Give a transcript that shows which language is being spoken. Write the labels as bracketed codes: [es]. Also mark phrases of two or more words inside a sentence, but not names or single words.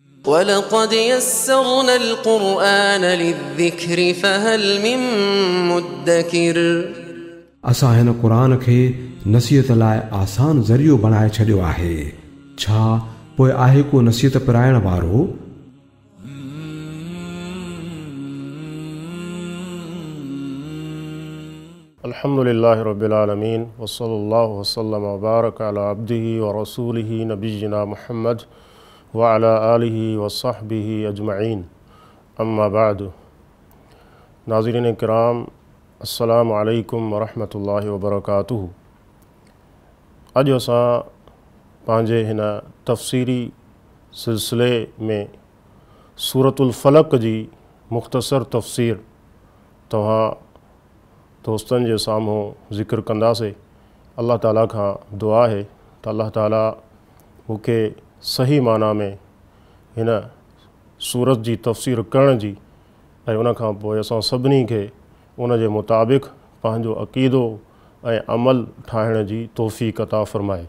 [ar] ولقد يسرنا القرآن للذكر فهل من مدكر. [sd] असां हिन क़ुरान खे नसीहत लाइ आसान ज़रियो बणाए छॾियो आहे। छा पोइ आहे को नसीहत पिराइण वारो? [ar] الحمد لله رب العالمين وصلى الله وسلم وبارك على عبده ورسوله نبينا محمد وعلى آله وصحبه أجمعين، أما بعد. [sd] नाज़रीन किराम, [ar] السلام عليكم ورحمة الله وبركاته. [sd] अॼु असां पंहिंजे हिन तफ़सीरी सिलसिले में सूरतुल फ़लक़ जी मुख़्तसर तफ़सीर तव्हां दोस्तनि जे साम्हूं ज़िक्र कंदासीं। अल्लाह ताला खां दुआ आहे त अल्लाह ताला मूंखे सही माना में हिन सूरत जी तफ़सीर करण जी ऐं उन खां पोइ असां सभिनी खे उन जे मुताबिक़ पंहिंजो अक़ीदो ऐं अमल ठाहिण जी तौफ़ीक़ अता फ़रमाए।